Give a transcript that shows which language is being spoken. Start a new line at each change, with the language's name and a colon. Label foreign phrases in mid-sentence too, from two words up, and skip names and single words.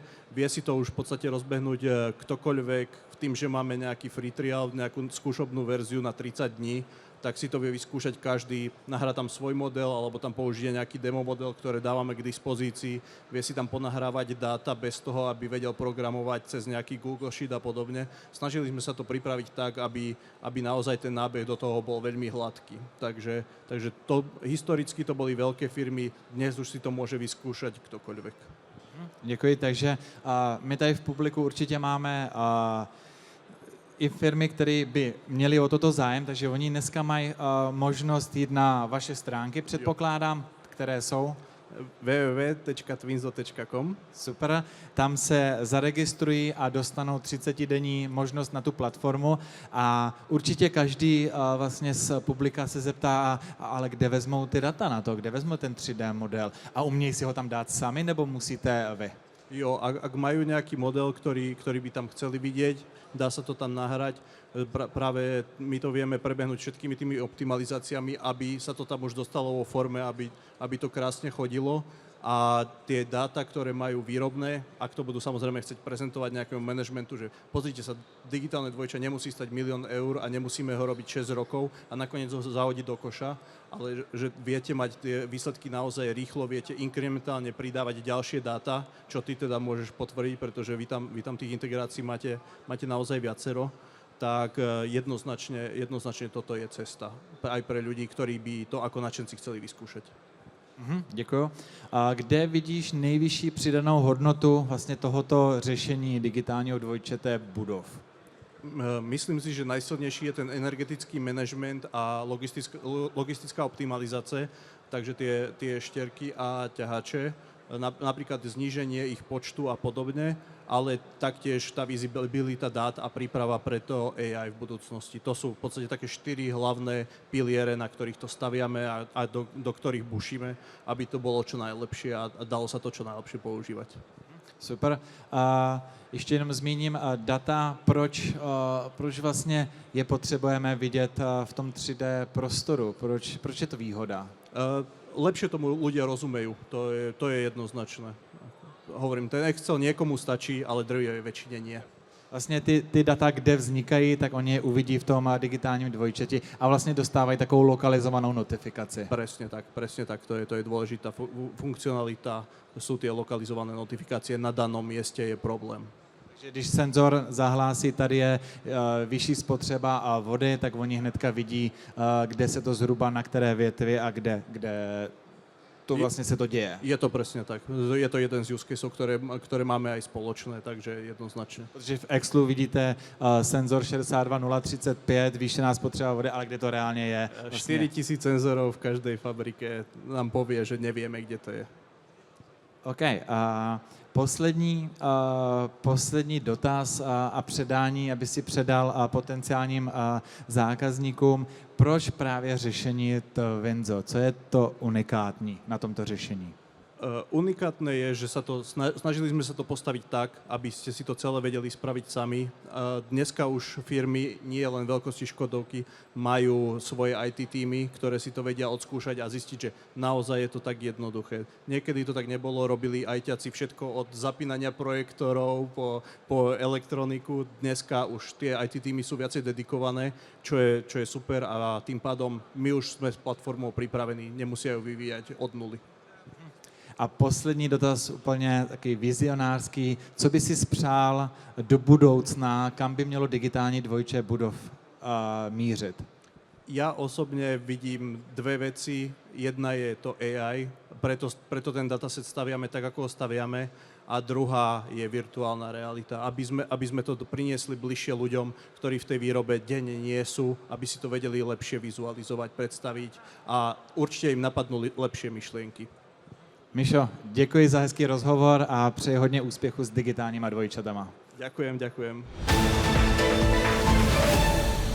Slovak: Vie si to už v podstate rozbehnúť ktokoľvek tým, že máme nejaký
English: free trial,
Slovak: nejakú skúšobnú verziu na 30 dní, tak si to vie vyskúšať každý, nahrá tam svoj model alebo tam použije nejaký demo model, ktoré dávame k dispozícii, vie si tam ponahrávať dáta bez toho, aby vedel programovať cez nejaký Google Sheet a podobne. Snažili sme sa to pripraviť tak, aby naozaj ten nábeh do toho bol veľmi hladký. Takže historicky to boli veľké firmy, dnes už si to môže vyskúšať ktokoľvek.
Czech: Děkuji, takže my tady v publiku určitě máme i firmy, které by měly o toto zájem, takže oni dneska mají možnost jít na vaše stránky, předpokládám, které jsou www.twinzo.com. Super, tam se zaregistrují a dostanou 30-denní možnost na tu platformu a určitě každý vlastně z publika se zeptá, ale kde vezmou ty data na to, kde vezmou ten 3D model a umějí si ho tam dát sami nebo musíte vy?
Slovak: Jo, ak majú nejaký model, ktorý by tam chceli vidieť, dá sa to tam nahrať. Práve my to vieme prebehnúť všetkými tými optimalizáciami, aby sa to tam už dostalo vo forme, aby to krásne chodilo. A tie dáta, ktoré majú výrobné, ak to budú samozrejme chcieť prezentovať nejakému manažmentu, že pozrite sa, digitálne dvojča nemusí stať 1 000 000 eur a nemusíme ho robiť 6 rokov a nakoniec ho zahodiť do koša, ale že viete mať tie výsledky naozaj rýchlo, viete incrementálne pridávať ďalšie dáta, čo ty teda môžeš potvrdiť, pretože vy tam tých integrácií máte naozaj viacero, tak jednoznačne toto je cesta aj pre ľudí, ktorí by to ako nadšenci chceli vyskúšať.
Czech: Děkuju. A kde vidíš nejvyšší přidanou hodnotu vlastně tohoto řešení digitálního dvojčete budov?
Slovak: Myslím si, že najsilnejší je ten energetický manažment a logistická optimalizácia, takže tie štierky a ťahače. napríklad zníženie ich počtu a podobne, ale taktiež tá visibilita dát a príprava pre to AI v budúcnosti. To sú v podstate také 4 hlavné piliere, na ktorých to staviame a do ktorých bušíme, aby to bolo čo najlepšie a dalo sa to čo najlepšie používať.
Czech: Super. A ještě jenom zmíním data, proč vlastně je potřebujeme vidět v tom 3D prostoru, proč je to výhoda?
Slovak: Lepšie tomu ľudia rozumejú, to je jednoznačné. Hovorím, ten Excel niekomu stačí, ale drvivej väčšine nie.
Czech: Vlastně ty data, kde vznikají, tak oni je uvidí v tom digitálním dvojčeti a vlastně dostávají takovou lokalizovanou notifikaci.
Slovak: Presne tak, to je dôležitá funkcionalita, sú tie lokalizované notifikácie, na danom mieste je problém.
Czech: Takže když senzor zahlásí, tady je vyšší spotřeba vody, tak oni hnedka vidí, kde se to zhruba, na které větvi a kde to vlastně se to děje.
Slovak: Je to presne tak. Je to jeden z
English: use caseov,
Slovak: ktoré máme aj spoločné, takže jednoznačne.
Czech: Protože v Excelu vidíte senzor 62035, zvýšená spotřeba vody, ale kde to reálně je? Vlastně.
Slovak: 4000 senzorov v každej fabrike nám povie, že nevieme, kde to je.
Czech: OK. Poslední dotaz a předání, aby si předal potenciálním zákazníkům. Proč právě řešení Winzo? Co je to unikátní na tomto řešení?
Slovak: Unikátne je, že snažili sme sa to postaviť tak, aby ste si to celé vedeli spraviť sami. Dneska už firmy, nie len veľkosti Škodovky, majú svoje IT týmy, ktoré si to vedia odskúšať a zistiť, že naozaj je to tak jednoduché. Niekedy to tak nebolo, robili ITáci všetko od zapínania projektorov po elektroniku. Dneska už tie IT týmy sú viacej dedikované, čo je super a tým pádom my už sme s platformou pripravení, nemusia ju vyvíjať od nuly.
Czech: A poslední dotaz, úplně takový vizionářský. Co by si spřál do budoucna, kam by mělo digitální dvojče budov mířit?
Slovak: Ja osobne vidím dve veci. Jedna je to AI, preto ten dataset staviame tak, ako ho staviame. A druhá je virtuálna realita, aby sme to priniesli bližšie ľuďom, ktorí v tej výrobe denne nie sú, aby si to vedeli lepšie vizualizovať, predstaviť a určite im napadnú lepšie myšlienky.
Czech: Mišo, děkuji za hezký rozhovor a přeji hodně úspěchu s digitálníma dvojčatama.
Slovak: Ďakujem.